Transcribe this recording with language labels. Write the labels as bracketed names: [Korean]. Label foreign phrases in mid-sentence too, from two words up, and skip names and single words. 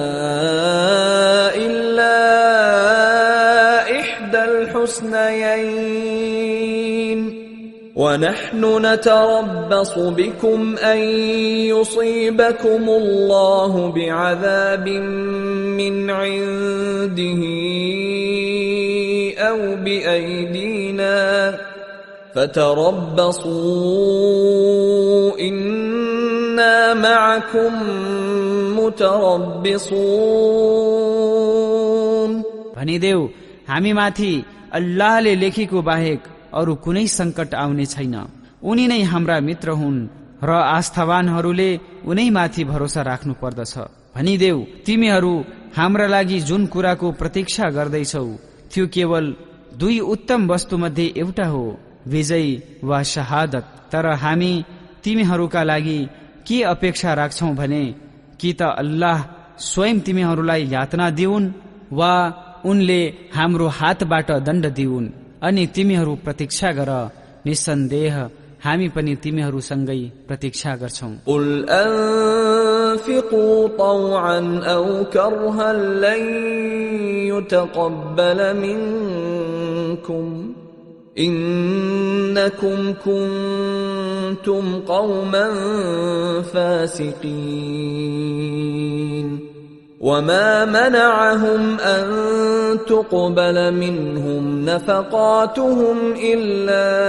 [Arabic] إلا إحدى الحسنيين ونحن نتربص بكم أن يصيبكم الله بعذاب من عنده أو بأيدينا فتربصوا إنا معكم متربصون [Nepali] भनिदेऊ हामी माथि अल्लाहले लेखेको बाहेक अरू कुनै संकट आउने छैन। उनी नै हाम्रा मित्र हुन् र आस्थावानहरूले उनै माथि भरोसा राख्नु पर्दछ। भनिदेऊ तिमीहरू हाम्रा लागि जुन कुराको प्रतीक्षा गर्दैछौ त्यो केवल दुई उत्तम वस्तु मध्ये एउटा हो, विजय वा शहादत। तर हामी तिमीहरूका लागि के अपेक्षा राख्छौ भने कि त अल्लाह स्वयं तिमीहरूलाई यातना दिउन् वा उनले हाम्रो हातबाट दण्ड दिउन्। अनि तिमीहरू प्रतीक्षा गर, निसन्देह हामी पनि तिमीहरूसँगै प्रतीक्षा गर्छौं। [Arabic] قل أنفقوا طوعا أو كرها لن يتقبل منكم إنكم كنتم قوما فاسقين وما منعهم أن تقبل منهم نفقاتهم إلا